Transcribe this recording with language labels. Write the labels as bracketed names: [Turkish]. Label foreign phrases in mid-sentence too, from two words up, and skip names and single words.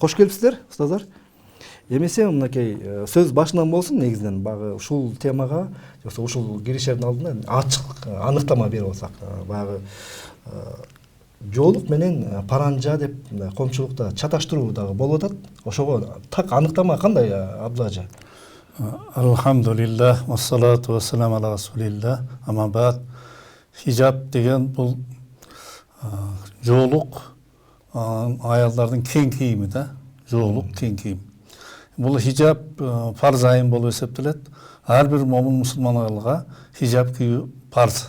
[Kyrgyz] Кош келипсиздер, устаздар. Эмесе мынакей сөз башынан болсун, негизинен багы ушул темага, жоксо ушул киришердин алдында ачык аныктама берип алсак, баягы жоолук менен паранжа деп коомчулукта чаташтыруу дагы болуп атат. Ошого так аныктама кандай, Абдулла Ажы? [Arabic] الحمد لله، والصلاة والسلام على رسول الله. أما بعد [Kyrgyz] хижаб деген бул жоолук аялдардын кең кийими да, жоолук кең кийим. Бул хижаб парз айым болуп эсептелет. Ар бир момун мусулман аялга хижаб кийүү парз.